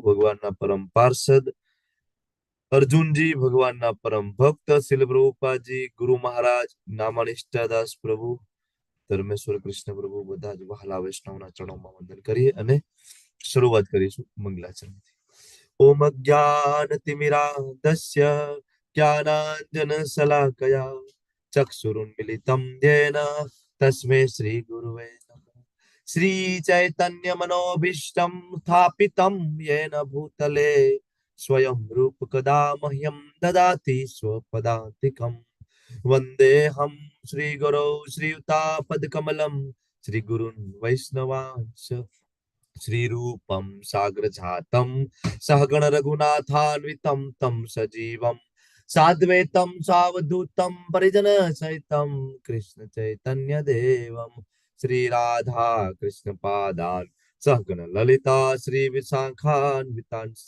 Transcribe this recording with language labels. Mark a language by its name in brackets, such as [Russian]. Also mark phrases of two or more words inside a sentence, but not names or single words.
[Gujarati] ભગવાનના પરમ પાર્ષદ અર્જુનજી, ભગવાનના પરમ ભક્ત શ્રીલ પ્રભુપાદજી, ગુરુ મહારાજ, નામાનિષ્ઠાદાસ પ્રભુ, ધર્મેશ્વર કૃષ્ણ પ્રભુ, બધા જ વહાલા વૈષ્ણવના ચરણોમાં વંદન કરીએ અને શરૂઆત કરીશું મંગલાચરણથી। [Sanskrit] ઓમ જ્ઞાનતિમિરાન્ધસ્ય જ્ઞાનાંજન શલાકયા चक्षुरुन्मिलितं येन तस्मै श्री गुरुवे नमः। श्री चैतन्य मनोभीष्टं स्थापितं येन भूतले स्वयं रूप कदा मह्यं ददाति स्वपदान्तिकं। वन्देऽहं श्रीगुरौ श्रीयुतापदकमलं श्रीगुरुन् वैष्णवांश्च श्रीरूपं साग्रजातं सहगण रघुनाथान्वितं तं सजीवम् साद्वैतं सावधूतं परिजन सहितं कृष्ण चैतन्य देवं श्री राधा कृष्ण पादान् सहगण ललिता श्री विशाखान्वितांश्च।